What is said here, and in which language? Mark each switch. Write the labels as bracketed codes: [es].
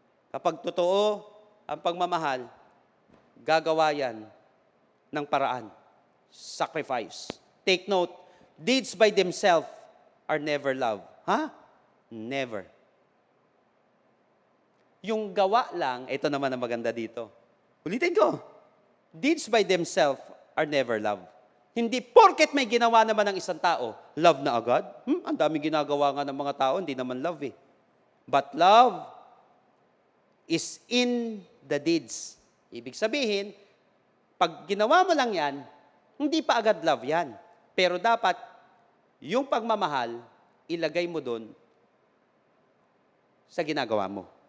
[tl] Kapag totoo ang pagmamahal, gagawa yan ng paraan. [en] Sacrifice. Take note, deeds by themselves are never love. Never. [tl] Yung gawa lang, ito naman ang maganda dito. Ulitin ko. [en] Deeds by themselves are never love. [tl] Hindi porket may ginawa naman ng isang tao, love na agad. Ang dami ginagawa nga ng mga tao, hindi naman love eh. [en] But love is in the deeds. [tl] Ibig sabihin, pag ginawa mo lang yan, hindi pa agad love yan. Pero dapat, yung pagmamahal, ilagay mo doon sa ginagawa mo.